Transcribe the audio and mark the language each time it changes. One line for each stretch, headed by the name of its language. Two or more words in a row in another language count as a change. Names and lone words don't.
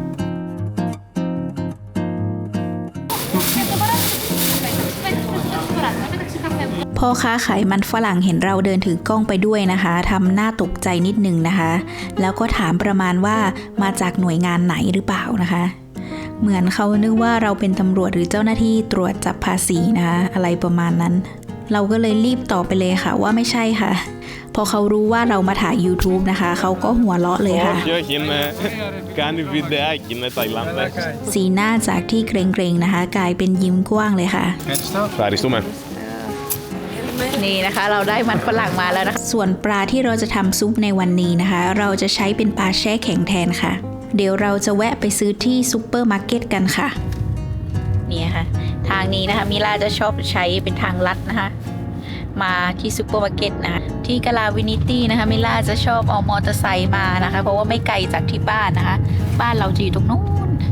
Thai: พ่อค้าขายมันฝรั่งเห็นเราเดินถือกล้องไปด้วยนะคะทำหน้าตกใจนิดนึงนะคะแล้วก็ถามประมาณว่ามาจากหน่วยงานไหนหรือเปล่านะคะเหมือนเขานึกว่าเราเป็นตำรวจหรือเจ้าหน้าที่ตรวจจับภาษีนะคะอะไรประมาณนั้นเราก็เลยรีบตอบไปเลยค่ะว่าไม่ใช่ค่ะพอเขารู้ว่าเรามาถ่าย YouTube นะคะเขาก็หัวเราะเลยค่ะ
Greek: Όχι, κάνει βιντεάκι, είναι Ταϊλάνδες.
Thai: สีหน้าจากที่เกรงๆนะคะกลายเป็นยิ้มกว้างเลยค่ะ
Greek: Ευχαριστούμε.
Thai: นี่นะคะเราได้มันฝรั่งมาแล้วนะคะส่วนปลาที่เราจะทำซุปในวันนี้นะคะ เราจะใช้เป็นปลาแช่แข็งแทนค่ะ เดี๋ยวเราจะแวะไปซื้อที่ซูเปอร์มาร์เก็ตกันค่ะนี่ค่ะทางนี้นะคะมิล่าจะชอบใช้เป็นทางลัดนะคะมาที่ซูเปอร์มาร์เก็ตนะคะที่กาลาวินิตี้นะคะมิล่าจะชอบเอามอเตอร์ไซค์มานะคะเพราะว่าไม่ไกลจากที่บ้านนะคะบ้านเราจะอยู่ตรงนู้น